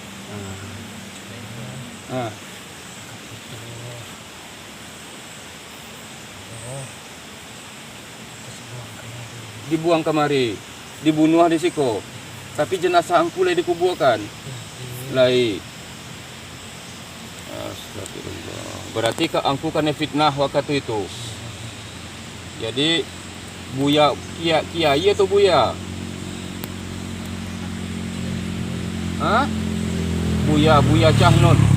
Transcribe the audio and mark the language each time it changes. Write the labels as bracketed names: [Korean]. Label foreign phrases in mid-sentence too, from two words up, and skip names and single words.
[Minangkabau] Ah. Dibuang kemari, dibunuh di siko. Tapi jenazah angku lai dikuburkan. Lai. [Indonesian] Astagfirullah. Berarti ke angku kan fitnah waktu itu. Jadi buya kiai atau buya? Hah? Buya Jahnun.